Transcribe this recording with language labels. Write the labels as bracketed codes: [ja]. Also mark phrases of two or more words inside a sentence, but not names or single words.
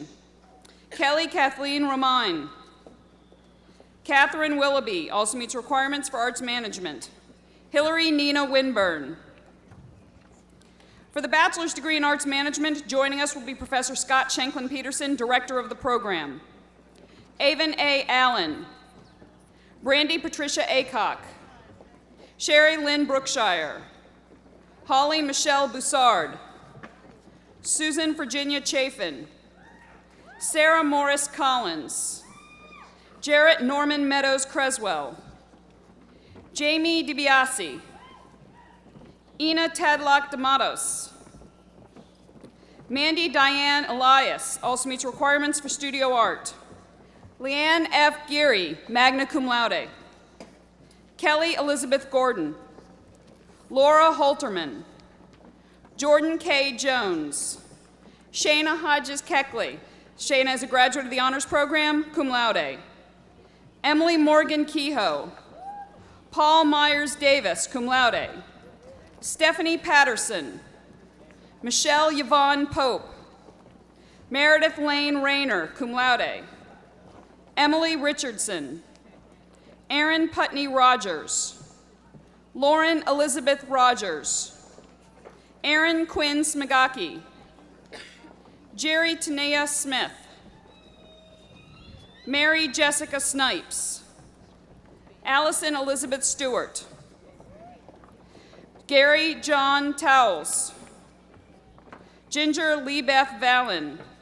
[en] Kelly Kathleen Romine, Catherine Willoughby, also meets requirements for arts management. Hillary Nina Winburn. For the bachelor's degree in arts management, joining us will be Professor Scott Shanklin Peterson, director of the program. Avon A. Allen, Brandy Patricia Acock, Sherry Lynn Brookshire, Holly Michelle Boussard, Susan Virginia Chafin, Sarah Morris Collins, Jarrett Norman Meadows Creswell, Jamie DiBiase, Ina Tadlock D'Amatos, Mandy Diane Elias, also meets requirements for studio art. Leanne F. Geary, [la] magna cum laude. [en] Kelly Elizabeth Gordon, Laura Holterman, Jordan K. Jones, Shayna Hodges Keckley. Shayna is a graduate of the honors program, [la] cum laude. [en] Emily Morgan Kehoe, Paul Myers Davis, [la] cum laude. [en] Stephanie Patterson, Michelle Yvonne Pope, Meredith Lane Rayner, [la] cum laude. [en] Emily Richardson, Erin Putney Rogers, Lauren Elizabeth Rogers, Erin Quinn Smigaki, Jerry Tanea Smith, Mary Jessica Snipes, Allison Elizabeth Stewart, Gary John Towles, Ginger Lee Beth Vallon.